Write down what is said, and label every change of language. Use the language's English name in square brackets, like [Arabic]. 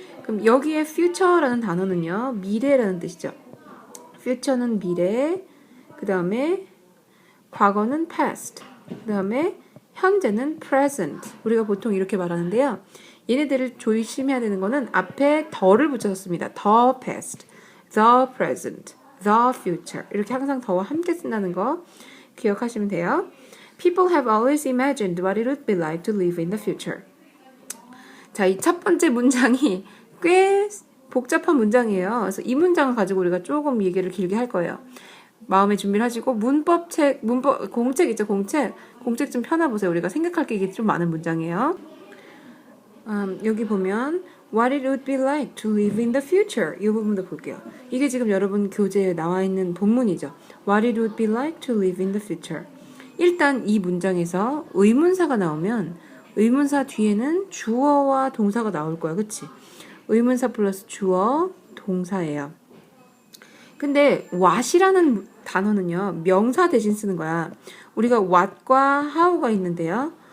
[Korean] 그럼 여기에 future라는 단어는요. 미래라는 뜻이죠. future는 미래, 그 다음에 과거는 past, 그 다음에 현재는 present. 우리가 보통 이렇게 말하는데요. 얘네들을 조심해야 되는 거는 앞에 더를 붙여줬습니다. [English] the past, the present, the future. [Korean] 이렇게 항상 더와 함께 쓴다는 거 기억하시면 돼요. [English] People have always imagined what it would be like to live in the future. [Korean] 자, 이 첫 번째 문장이 꽤 복잡한 문장이에요. 그래서 이 문장을 가지고 우리가 조금 얘기를 길게 할 거예요. 마음의 준비를 하시고 공책 있죠, 공책 좀 펴놔보세요. 우리가 생각할 게 이게 좀 많은 문장이에요. 여기 보면 [English] What it would be like to live in the future. [Korean] 이 부분도 볼게요. 이게 지금 여러분 교재에 나와 있는 본문이죠. [English] What it would be like to live in the future. [Korean] 일단 이 문장에서 의문사가 나오면 의문사 뒤에는 주어와 동사가 나올 거야. 그치? 의문사 플러스 주어, 동사예요. 근데 what이라는 단어는요. 명사 대신 쓰는 거야. 우리가 what과 how가 있는데요.